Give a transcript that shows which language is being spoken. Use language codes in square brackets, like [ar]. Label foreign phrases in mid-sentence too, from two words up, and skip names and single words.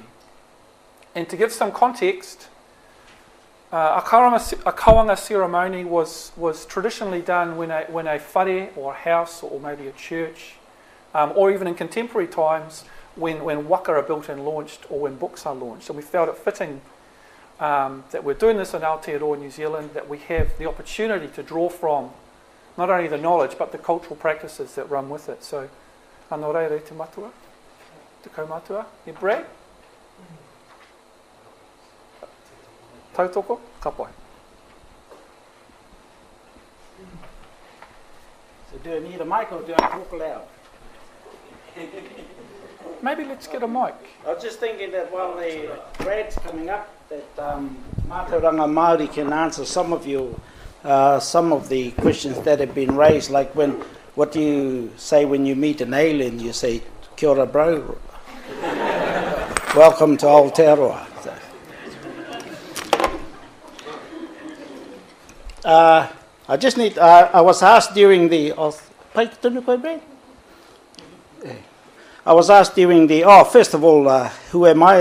[en] And to give some context, a kawanga ceremony was traditionally done when a whare or a house or maybe a church, or even in contemporary times when waka are built and launched or when books are launched. And we felt it fitting that we're doing this in Aotearoa, New Zealand, that we have the opportunity to draw from not only the knowledge, but the cultural practices that run with it. So, [mi] anō reire te matua, te kaumatua, e Brad? Tautoko, ka pai. [en] So do I need a mic or do I talk loud? Maybe let's get a mic. I was just thinking that while the Brad's coming up, that [mi] Mātauranga Māori [en] can answer some of the questions that have been raised, like what do you say when you meet an alien? You say, [mi] kia ora [en] bro, welcome to Aotearoa. I was asked during the... first of all, who am I?